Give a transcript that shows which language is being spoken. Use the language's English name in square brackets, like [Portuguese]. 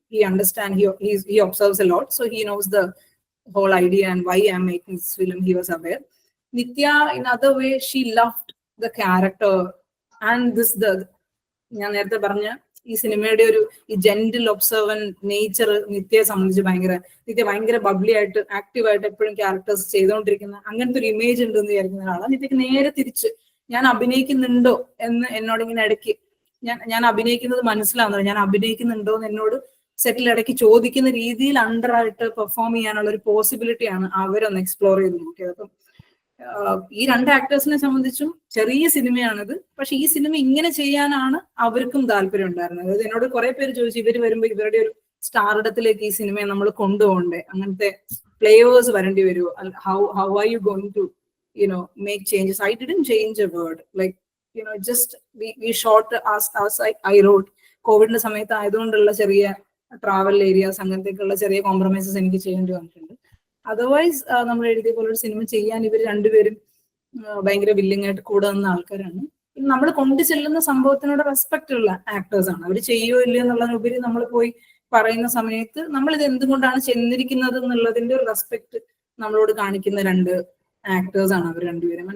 [English] He understands, he observes a lot, so he knows the whole idea and why I'm making this film. He was aware. Nithya, in other way, she loved the character and [Malayalam] ഞാൻ നേരത്തെ പറഞ്ഞ ഈ സിനിമയുടെ ഒരു ഈ gentle ഒബ്സർവന്റ് nature നിത്യയെ സംബന്ധിച്ച് നിത്യ ഭയങ്കര bubbly ആയിട്ട് ആക്റ്റീവായിട്ട് എപ്പോഴും ക്യാരക്ടേഴ്സ് ചെയ്തുകൊണ്ടിരിക്കുന്ന അങ്ങനത്തെ ഒരു ഇമേജ് ഉണ്ടെന്ന് വിചാരിക്കുന്ന ഒരാളാണ്. നിത്യക്ക് നേരെ തിരിച്ച് ഞാൻ അഭിനയിക്കുന്നുണ്ടോ എന്ന് എന്നോട് ഇങ്ങനെ ഇടയ്ക്ക് ഞാൻ അഭിനയിക്കുന്നത് മനസ്സിലാവുന്നത്, ഞാൻ അഭിനയിക്കുന്നുണ്ടോ എന്ന് എന്നോട് സെറ്റിൽ ഇടയ്ക്ക് ചോദിക്കുന്ന രീതിയിൽ അണ്ടറായിട്ട് പെർഫോം ചെയ്യാനുള്ള ഒരു പോസിബിലിറ്റിയാണ് അവരൊന്ന് എക്സ്പ്ലോർ ചെയ്ത് നോക്കിയത്. അപ്പം ഈ രണ്ട് ആക്ടേഴ്സിനെ സംബന്ധിച്ചും ചെറിയ സിനിമയാണിത്, പക്ഷെ ഈ സിനിമ ഇങ്ങനെ ചെയ്യാനാണ് അവർക്കും താല്പര്യം ഉണ്ടായിരുന്നത്. അതായത് എന്നോട് കുറെ പേര് ചോദിച്ചു, ഇവർ വരുമ്പോൾ ഇവരുടെ ഒരു സ്റ്റാർഡത്തിലേക്ക് ഈ സിനിമയെ നമ്മൾ കൊണ്ടുപോകണ്ടേ, അങ്ങനത്തെ പ്ലേയേഴ്സ് വരേണ്ടി വരുമോ, [English] How are you going to make changes? I didn't change a word, like just we shot as I wrote. [Malayalam] കോവിഡിന്റെ സമയത്ത് ആയതുകൊണ്ടുള്ള ചെറിയ ട്രാവൽ ഏരിയാസ് അങ്ങനത്തേക്കുള്ള ചെറിയ കോംപ്രമൈസസ് എനിക്ക് ചെയ്യേണ്ടി വന്നിട്ടുണ്ട്. അതർവൈസ് നമ്മൾ എഴുതിയ പോലെ ഒരു സിനിമ ചെയ്യാൻ ഇവർ രണ്ടുപേരും ഭയങ്കര വില്ലിംഗ് ആയിട്ട് കൂടെ നിന്ന ആൾക്കാരാണ്. നമ്മൾ കൊണ്ടു ചെല്ലുന്ന സംഭവത്തിനോട് റെസ്പെക്ട് ഉള്ള ആക്ടേഴ്സ് ആണ്. അവർ ചെയ്യോ ഇല്ലയോ എന്നുള്ളതിനുപരി നമ്മൾ പോയി പറയുന്ന സമയത്ത് നമ്മൾ ഇത് എന്തുകൊണ്ടാണ് ചെന്നിരിക്കുന്നത് എന്നുള്ളതിന്റെ ഒരു റെസ്പെക്ട് നമ്മളോട് കാണിക്കുന്ന രണ്ട് ആക്ടേഴ്സ് ആണ് അവർ രണ്ടുപേരും.